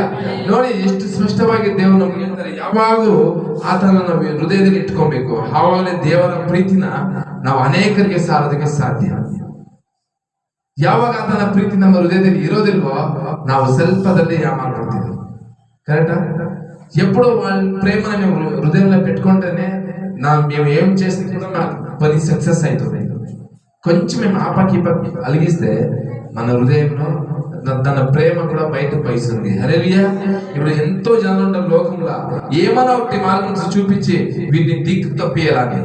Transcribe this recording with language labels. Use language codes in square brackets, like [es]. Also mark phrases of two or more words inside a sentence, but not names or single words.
[kn] ನೋಡಿ ಎಷ್ಟು ಸ್ಪಷ್ಟವಾಗಿ ದೇವರು ನಮ್ಗೆ ಹೇಳ್ತಾರೆ, ಯಾವಾಗಲೂ ಆತನ ನಾವು ಹೃದಯದಲ್ಲಿ ಇಟ್ಕೊಬೇಕು. ಆವಾಗಲೇ ದೇವರ ಪ್ರೀತಿನ ನಾವು ಅನೇಕರಿಗೆ ಸಾರೋದಕ್ಕೆ ಸಾಧ್ಯ. ಯಾವಾಗ ಆತನ ಪ್ರೀತಿ ನಮ್ಮ ಹೃದಯದಲ್ಲಿ ಇರೋದಿಲ್ವೋ ನಾವು ಸ್ವಲ್ಪದಲ್ಲಿ ಮಾಡ್ಕೊಡ್ತೀವಿ. [te] కరెక్టా? ఎప్పుడు వాళ్ళ ప్రేమను మేము హృదయంలో పెట్టుకుంటేనే మేము ఏం చేసింది కూడా పని సక్సెస్ అవుతుంది. కొంచెం మేము ఆపాకి అలిగిస్తే మన హృదయంలో తన ప్రేమ కూడా బయటకు పైస్తుంది. హల్లెలూయా. ఇప్పుడు ఎంతో జనాలు ఉంటారు లోకంలో, ఏమన్నా ఒకటి మార్గం చూపించి వీటిని దిక్కు తప్పియాలని.